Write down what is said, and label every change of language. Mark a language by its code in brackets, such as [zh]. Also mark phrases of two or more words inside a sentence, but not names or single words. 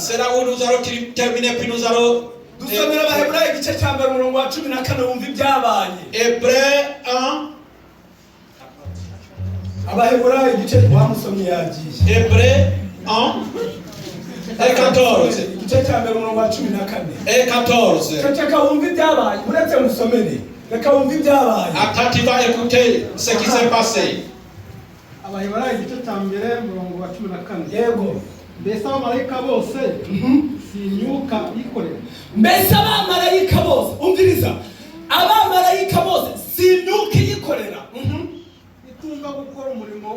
[fr] C'est là où nous allons terminer, puis nous allons... Hébreux 1. Hébreux 1. Et 14. [rw] igice cya mbere umurongo wa 14. [fr] Et 14. [rw] Ceceka wumva ibyabaye uretse musomere reka wumva ibyabaye. [fr] Attends, tu vas écouter ce qui s'est passé. [rw] Abaheburayo igice cya mbere umurongo wa 14. Yego. Mbese abamarayika bose si imyuka yikorera. Mbese abamarayika bose umviriza abamarayika bose si imyuka yikorera. Itunga gukora umurimo